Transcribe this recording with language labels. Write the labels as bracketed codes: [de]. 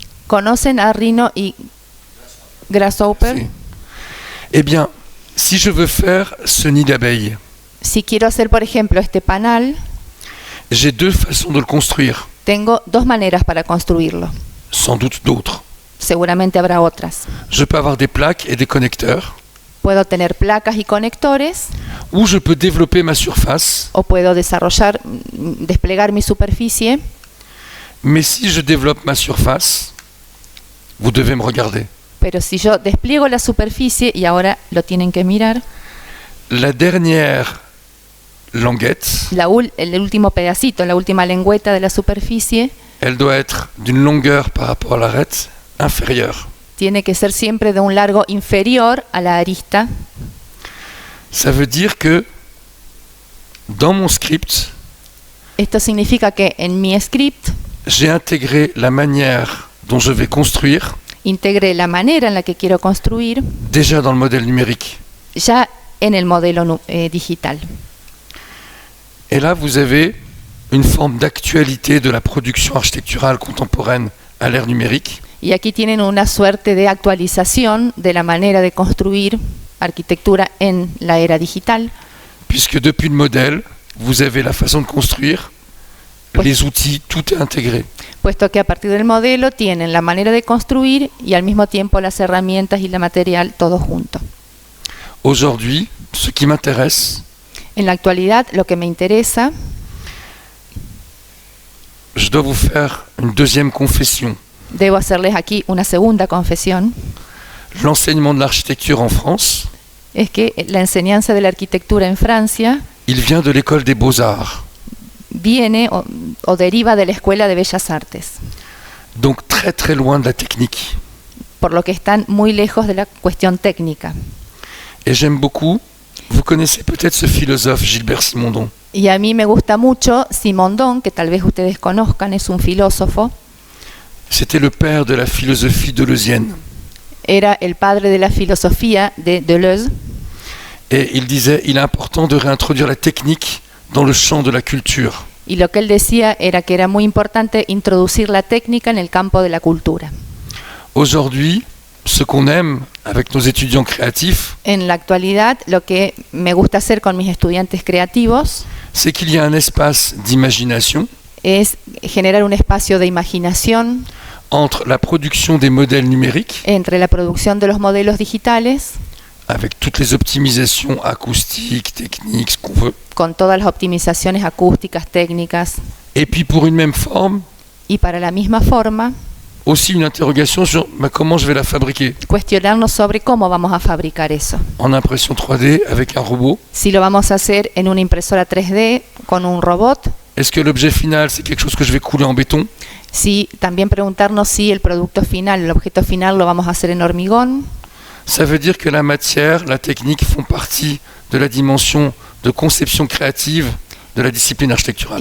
[es] ¿Conocen a Rhino y Grasshopper? Si. [fr] Eh bien, si je veux faire ce nid d'abeille, [es] Si quiero hacer, por ejemplo, este panal, [fr] j'ai deux façons de le construire, [es] tengo dos maneras para construirlo. [fr] sans doute d'autres. [es] Seguramente habrá otras. [fr] Je peux avoir des plaques et des connecteurs, [es] Puedo tener placas y conectores, [fr] ou je peux développer ma surface, [es] o puedo desplegar mi superficie. [fr] mais si je développe ma surface, vous devez me regarder. [es] Pero si yo despliego la superficie, y ahora lo tienen que mirar, [fr] La dernière languette, [es] el último pedacito, la última lengüeta de la superficie, [fr] elle doit être d'une longueur par rapport à l'arête inférieure. [es] tiene que ser siempre de un largo inferior a la arista. [fr] Ça veut dire que dans mon script, [es] Esto significa que en mi script [fr] j'ai intégré la manière dont je vais construire [es] integré la manera en la que quiero construir [fr] déjà dans le modèle numérique. [es] ya en el modelo digital. [fr] Et là, vous avez une forme d'actualité de la production architecturale contemporaine à l'ère numérique. [es] Y aquí tienen una suerte de actualización de la manera de construir arquitectura en la era digital, [fr] Puisque depuis le modèle, vous avez la façon de construire, Ouais. les outils, tout est intégré. [es] puesto que a partir del modelo tienen la manera de construir y al mismo tiempo las herramientas y el material todo junto. [fr] Aujourd'hui, ce qui m'intéresse, [es] En la actualidad, lo que me interesa, [fr] je dois vous faire une deuxième confession. [es] debo hacerles aquí una segunda confesión, [fr] L'enseignement de l'architecture en France, [es] es que la enseñanza de la arquitectura en Francia [fr] il vient de l'école des beaux-arts. [es] viene o deriva de la Escuela de Bellas Artes, [fr] Donc très très loin de la technique. [es] por lo que están muy lejos de la cuestión técnica. [fr] Et j'aime beaucoup, vous connaissez peut-être ce philosophe Gilbert Simondon. [es] Y a mí me gusta mucho Simondon, que tal vez ustedes conozcan, es un filósofo, [fr] C'était le père de la philosophie deleuzienne. [es] era el padre de la filosofía de Deleuze, [fr] Et il disait, il est important de réintroduire la technique dans le champ de la culture. [es] y lo que él decía era que era muy importante introducir la técnica en el campo de la cultura. [fr] Aujourd'hui, ce qu'on aime avec nos étudiants créatifs, [es] En la actualidad, lo que me gusta hacer con mis estudiantes creativos [fr] c'est qu'il y a un espace d'imagination [es] es generar un espacio de imaginación [fr] entre la production des modèles numériques, [es] entre la producción de los modelos digitales, [fr] avec toutes les optimisations acoustiques, techniques, ce qu'on veut, [es] con todas las optimizaciones acústicas, técnicas, [fr] et puis pour une même forme, [es] y para la misma forma, [fr] aussi une interrogation sur comment je vais la fabriquer. [es] cuestionarnos sobre cómo vamos a fabricar eso. [fr] En impression 3D avec un robot. [es] Si lo vamos a hacer en una impresora 3D con un robot, [fr] Est-ce que l'objet final, c'est quelque chose que je vais couler en béton? [es] si también preguntarnos si el producto final, el objeto final lo vamos a hacer en hormigón. [fr] Ça veut dire que la matière, la technique font partie de la dimension de conception créative de la discipline architecturale.